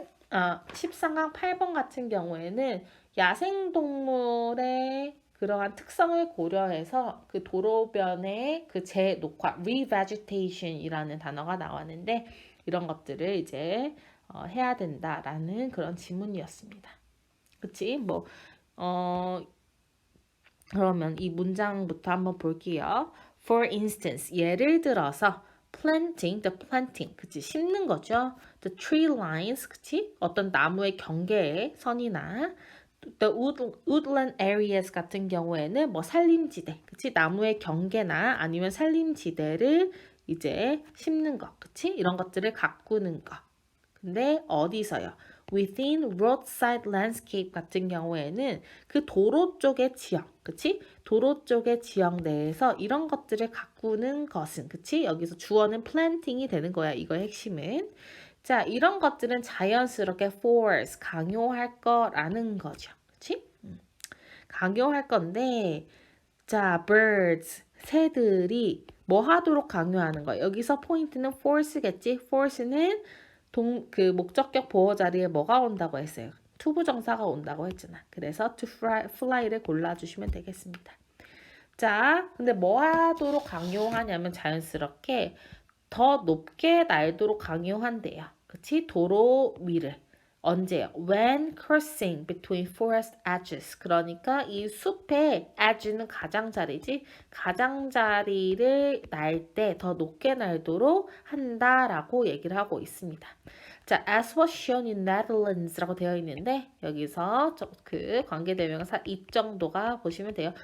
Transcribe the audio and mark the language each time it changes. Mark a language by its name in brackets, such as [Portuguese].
[Korean] 13강 8번 같은 경우에는 야생동물의 그러한 특성을 고려해서 그 도로변의 그 재녹화, revegetation이라는 단어가 나왔는데 이런 것들을 이제 해야 된다라는 그런 지문이었습니다. 그치? 그러면 이 문장부터 한번 볼게요. [English] For instance, [Korean] 예를 들어서 [English] the planting, 그치? [Korean] 심는 거죠. [English] The tree lines, [Korean] 그치? 어떤 나무의 경계에 선이나 [English] the woodland areas [Korean] 같은 경우에는 뭐 산림지대, 그치? 나무의 경계나 아니면 산림지대를 이제 심는 거, 그치? 이런 것들을 가꾸는 거. 근데 어디서요? [English] Within roadside landscape [Korean] 같은 경우에는 그 도로 쪽의 지형, 그치? 도로 쪽의 지형 내에서 이런 것들을 가꾸는 것은, 그치? 여기서 주어는 planting이 되는 거야, 이거의 핵심은. 자, 이런 것들은 자연스럽게 force, 강요할 거라는 거죠. 그치? 강요할 건데, 자, birds, 새들이 뭐 하도록 강요하는 거야? 여기서 포인트는 force겠지? force는 그 목적격 보호 자리에 뭐가 온다고 했어요? 투부정사가 온다고 했잖아. 그래서 [English] to fly [Korean] 를 골라주시면 되겠습니다. 자, 근데 뭐 하도록 강요하냐면 자연스럽게 더 높게 날도록 강요한대요. 그치? 도로 위를. 언제요? [English] When crossing between forest edges. [Korean] 그러니까 이 숲의 edge는 가장자리지. 가장자리를 날 때 더 높게 날도록 한다라고 얘기를 하고 있습니다. 자, [English] as was shown in Netherlands [Korean] 라고 되어 있는데 여기서 그 관계대명사 이 정도가 보시면 돼요.